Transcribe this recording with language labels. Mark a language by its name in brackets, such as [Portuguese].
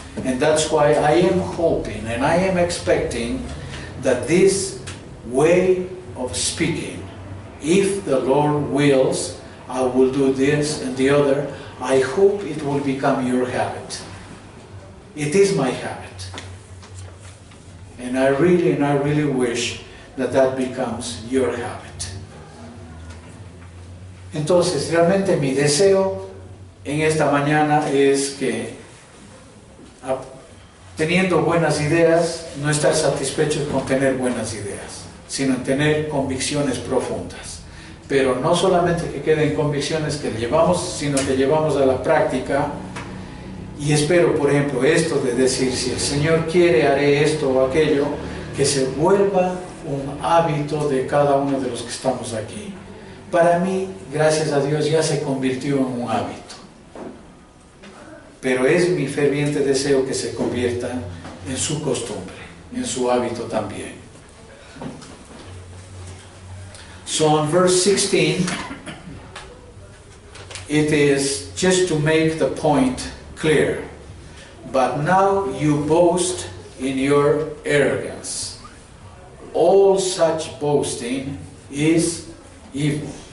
[English] And that's why I am hoping and I am expecting that this way of speaking, if the Lord wills, I will do this and the other, I hope it will become your habit. It is my habit. And I really wish that becomes your habit. [Spanish] Entonces, realmente mi deseo en esta mañana es que, teniendo buenas ideas, no estar satisfechos con tener buenas ideas, sino en tener convicciones profundas. Pero no solamente que queden convicciones que llevamos, sino que llevamos a la práctica. Y espero, por ejemplo, esto de decir, si el Señor quiere, haré esto o aquello, que se vuelva un hábito de cada uno de los que estamos aquí. Para mí, gracias a Dios, ya se convirtió en un hábito. Pero es mi ferviente deseo que se convierta en su costumbre, en su hábito también. [English] So in verse 16, it is just to make the point clear. But now you boast in your arrogance. All such boasting is evil.